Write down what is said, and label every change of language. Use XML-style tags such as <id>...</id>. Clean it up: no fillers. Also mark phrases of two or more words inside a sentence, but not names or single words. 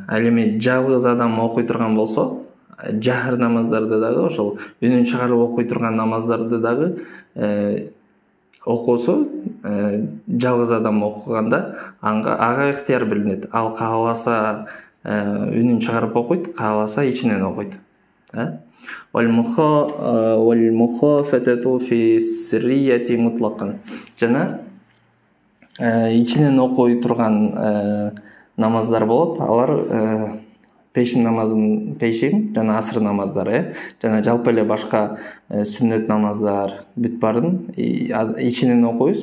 <ky>Ал эми жалгыз адам окуй турган болсо, жахр намаздарды дагы, ошол үнүн чыгарып окуй турган намаздарды дагы окуусу жалгыз адам окуганда ага ыктыяр берилет. Ал кааласа үнүн чыгарып окуйт, кааласа ичинен окуйт.</ky> <ar>والمخافتة في السرية مطلقا.</ar> <ky>Жана ичинен окуй турган намаздар болот. Алар пешим жана асыр намаздары, жана жалпы эле башка сүннөт намаздар бүт барын ичинен окуйбуз.</ky>